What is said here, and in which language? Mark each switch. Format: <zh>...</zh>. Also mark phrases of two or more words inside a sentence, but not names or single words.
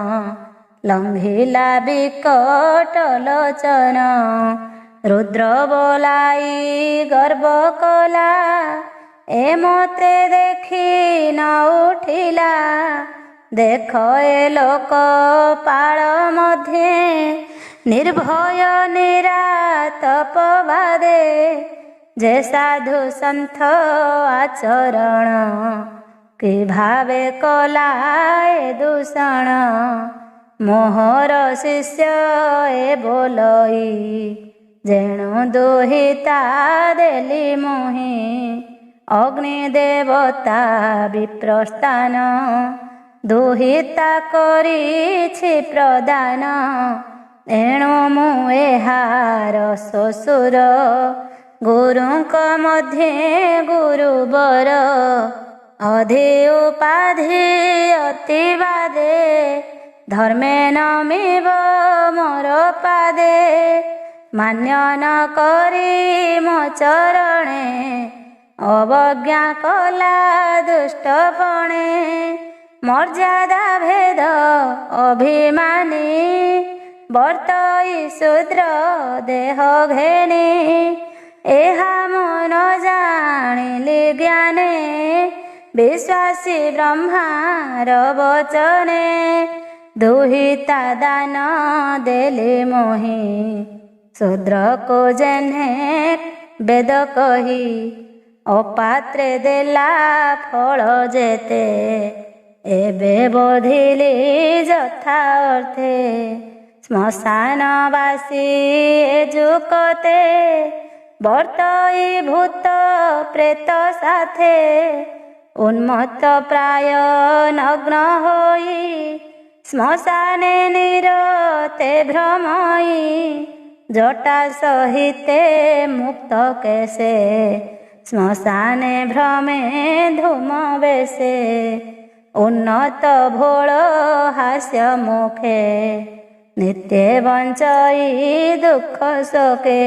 <or>ଲଂଘିଲା ବିକଟ ଲୋଚନ ରୁଦ୍ର ବୋଲାଇ ଗର୍ବ କଲା ଏ ମତେ ଦେଖି ନ ଉଠିଲା ଦେଖ ଏ ଲୋକ ପାଳ ମଧ୍ୟେ ନିର୍ଭୟ ନିରାତପବାଦେ ଯେ ସାଧୁ ସନ୍ଥ ଆଚରଣ କି ଭାବେ କଲା ଏ ଦୂଷଣ ମୋହର ଶିଷ୍ୟ ଏ ବୋଲଇ ଯେଣୁ ଦୁହିତା ଦେଲି ମୋହି ଅଗ୍ନି ଦେବତା ବିପ୍ରସ୍ଥାନ ଦୁହିତା କରିଛି ପ୍ରଦାନ ଏଣୁ ମୁ ଏହାର ଶଶୁର ଗୁରୁକ ମଧ୍ୟେ ଗୁରୁବର ଅଧି ଉପାଧି ଅତିବାଦେ ଧର୍ମେ ନମିବ ମୋର ପାଦେ ମାନ୍ୟ ନ କରି ମୋ ଚରଣେ ଅବଜ୍ଞା କଲା ଦୁଷ୍ଟପଣେ ମର୍ଯ୍ୟାଦା ଭେଦ ଅଭିମାନୀ ବର୍ତ୍ତଇ ଶୂଦ୍ର ଦେହ ଘେନି ଏହା ମନ ଜାଣିଲି ଜ୍ଞାନେ ବିଶ୍ୱାସୀ ବ୍ରହ୍ମାର ବଚନେ ଦୁହିତା ଦାନ ଦେଲେ ମୋହି ଶୂଦ୍ର କୋ ଯେହ୍ନେ ବେଦ କହି ଅପାତ୍ରେ ଦେଲା ଫଳ ଯେତେ ଏବେ ବୋଧିଲି ଯଥା ଅର୍ଥେ ଶ୍ମଶାନବାସୀ ଯୁକ୍ତେ ବର୍ତ୍ତଇ ଭୂତ ପ୍ରେତ ସାଥେ ଉନ୍ମତ୍ତ ପ୍ରାୟ ନଗ୍ନ ହୋଇ ଶ୍ମଶାନେ ନିରତେ ଭ୍ରମଇ ଜଟା ସହିତେ ମୁକ୍ତ କେଶେ ଶ୍ମଶାନେ ଭ୍ରମେ ଧୂମ ବେଶେ ଉନ୍ନତ ଭୋଳ ହାସ୍ୟ ମୁଖେ ନିତ୍ୟ ବଞ୍ଚଇ ଦୁଃଖ ଶୋକେ</or>